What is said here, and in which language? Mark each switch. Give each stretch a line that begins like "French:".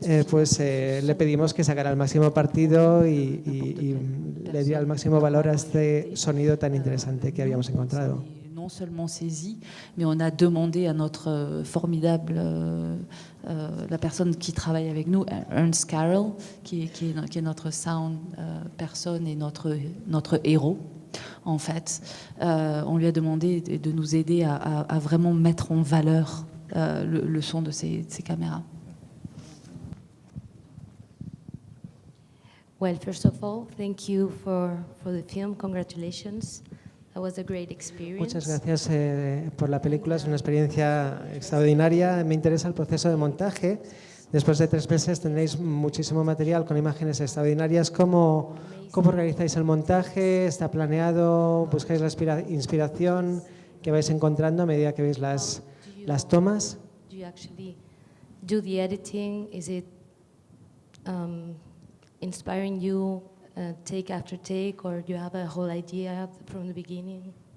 Spanish: Pues le pedimos que sacara el máximo partido y le diera el máximo valor a este sonido tan interesante que habíamos encontrado.
French: Non seulement saisi, mais on a demandé à notre formidable, la personne qui travaille avec nous, Ernst Carroll, qui est notre sound personne et notre héros. En fait, on lui a demandé de nous aider à vraiment mettre en valeur le son de ces caméras.
English: Well, first of all, thank you for the film. Congratulations. That was a great experience.
Spanish: Muchas gracias por la película, es una experiencia extraordinaria. Me interesa el proceso de montaje. Después de 3 meses tendréis muchísimo material con imágenes extraordinarias. ¿Cómo organizáis el montaje? ¿Está planeado? ¿Buscáis la inspiración que vais encontrando a medida que veis las tomas?
English: Do you actually do the editing? Is it inspiring you take after take, or do you have a whole idea from the beginning?